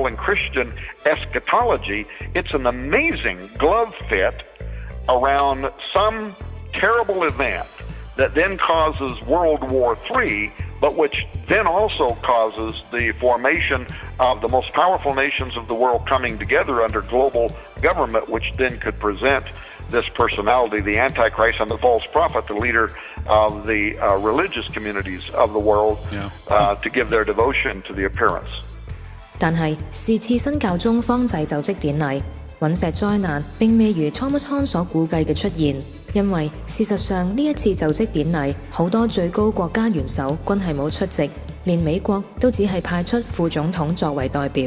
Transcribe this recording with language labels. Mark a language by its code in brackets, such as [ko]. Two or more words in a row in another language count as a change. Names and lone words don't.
[en] and Christian eschatology, it's an amazing glove fit around some terrible event that then causes World War III, but which then also causes the formation of the most powerful nations of the world coming together under global government, which then could present this personality, the Antichrist and the false prophet, the leader of the religious communities of the world, to give their devotion to the appearance. [yue] 但係是次新教宗方濟就職典禮，隕石災難並未如 Thomas Hahn 所估計嘅出現，因為事實上呢一次就職典禮好多最高國家元首均係冇出席，連美國都只係派出副總統作為代表。